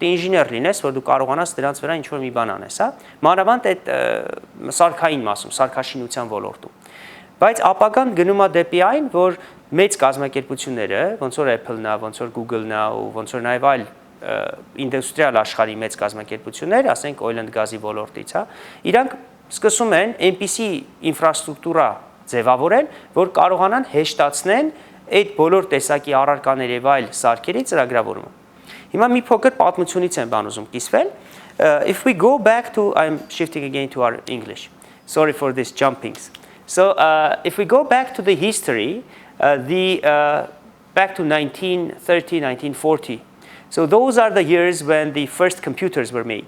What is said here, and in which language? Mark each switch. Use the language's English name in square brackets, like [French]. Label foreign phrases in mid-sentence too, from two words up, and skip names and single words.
[Armenian] է ինժեներ լինես, որ դու կարողանաս դրանց վրա ինչ որ մի բան անես, հա։ Մանավանդ այդ սարքային մասում, սարքաշինության ոլորտում։ Բայց ապագան գնում է դեպի այն, որ մեծ կազմակերպությունները, ոնց որ Apple-ն է, ոնց որ Google-ն է, ու ոնց որ նաև այլ ինդուստրիալ աշխարհի մեծ կազմակերպություններ, ասենք [English] oil and gas- [Armenian] ի ոլորտից, հա, իրանք սկսում են այնպիսի ինֆրաստրուկտուրա ձևավորել, որ կարողանան հեշտացնեն այդ բոլոր տեսակի առարկաների եւ այլ սարքերի ծրագրավորումը։ Հիմա մի փոքր պատմությունից եմ բան ուզում կիսվել. [English] If we go back to, I'm shifting again to our English. Sorry for these jumpings. So if we go back to the history, back to 1930, 1940. So those are the years when the first computers were made.